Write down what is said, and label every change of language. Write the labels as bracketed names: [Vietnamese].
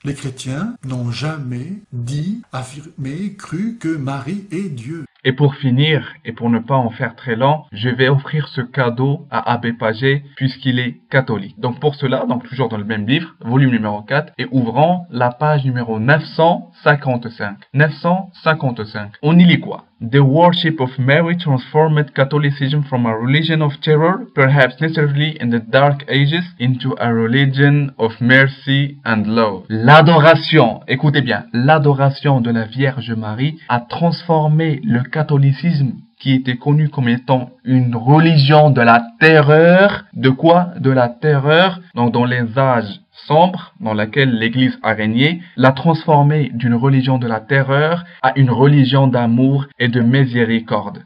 [French] Les chrétiens n'ont jamais dit, affirmé, cru que Marie est Dieu. Et pour finir, et pour ne pas en faire très long, je vais offrir ce cadeau à Abbé Paget puisqu'il est catholique. Donc pour cela, donc toujours dans le même livre, volume numéro 4, et ouvrons la page numéro 955. 955. On y lit quoi? [English] The worship of Mary transformed Catholicism from a religion of terror, perhaps necessarily in the Dark Ages, into a religion of mercy and love. [French] L'adoration, écoutez bien, l'adoration de la Vierge Marie a transformé le catholicisme qui était connu comme étant une religion de la terreur. De quoi? De la terreur. Donc dans les âges sombres dans laquelle l'Église a régné, l'a transformé d'une religion de la terreur à une religion d'amour et de miséricorde.